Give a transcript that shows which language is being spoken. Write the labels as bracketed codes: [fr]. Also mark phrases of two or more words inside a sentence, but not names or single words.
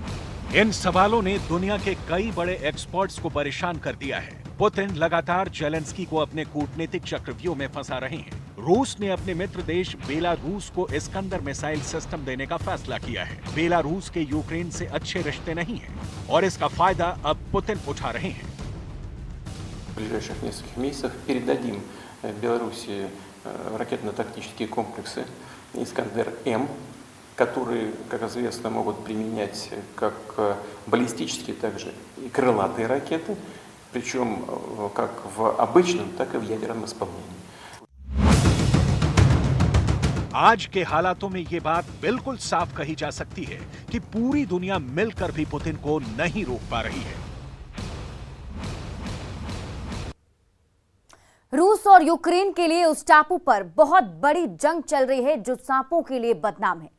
[hi] इन सवालों ने दुनिया के कई बड़े एक्सपर्ट्स को परेशान कर दिया है। पुतिन लगातार जेलेंस्की को अपने कूटनीतिक चक्रव्यूह में फंसा रहे हैं। रूस ने अपने मित्र देश बेलारूस को इस्कंदर मिसाइल सिस्टम देने का फैसला किया है। बेलारूस के यूक्रेन से अच्छे रिश्ते नहीं हैं और इसका फायदा अब पुतिन उठा रहे हैं। [ru] В ближайших нескольких месяцах передадим Беларуси ракетно-тактические комплексы «Искандер-М», которые, как известно, могут применять как баллистические, так же и крылатые ракеты, причем как в обычном, так и в ядерном исполнении. [hi] आज के हालातों में ये बात बिल्कुल साफ कही जा सकती है कि पूरी दुनिया मिलकर भी पुतिन को नहीं रोक पा रही है। रूस और यूक्रेन के लिए उस टापू पर बहुत बड़ी जंग चल रही है जो सांपों के लिए बदनाम है।